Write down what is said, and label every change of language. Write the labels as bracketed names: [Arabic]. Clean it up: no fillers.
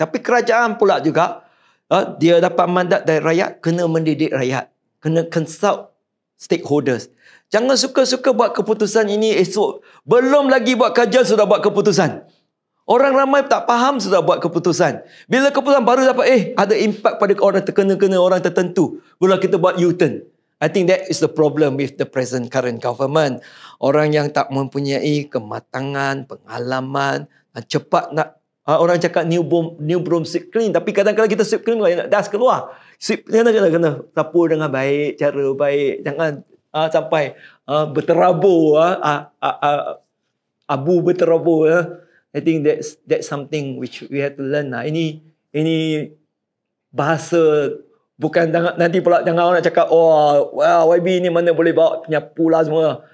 [Malay] Tapi kerajaan pula juga, dia dapat mandat dari rakyat, kena mendidik rakyat. Kena consult stakeholders. Jangan suka-suka buat keputusan ini esok. Belum lagi buat kajian sudah buat keputusan. Orang ramai tak faham sudah buat keputusan. Bila keputusan baru dapat, ada impak pada orang terkena-kena orang tertentu. Bila kita buat U-turn. [English] I think that is the problem with the current government. [Malay] Orang yang tak mempunyai kematangan, pengalaman, cepat nak, orang cakap [English] new broom sweep clean, [Malay] tapi kadang-kadang kita sweep clean nak dust keluar. Sweep kena sapu dengan baik, cara baik, jangan sampai berterabur, abu berterabur. [English] I think that's something which we have to learn. [Malay] Ini bahasa. Bukan nanti pula jangan orang cakap, YB ni mana boleh bawa penyapu lah semua.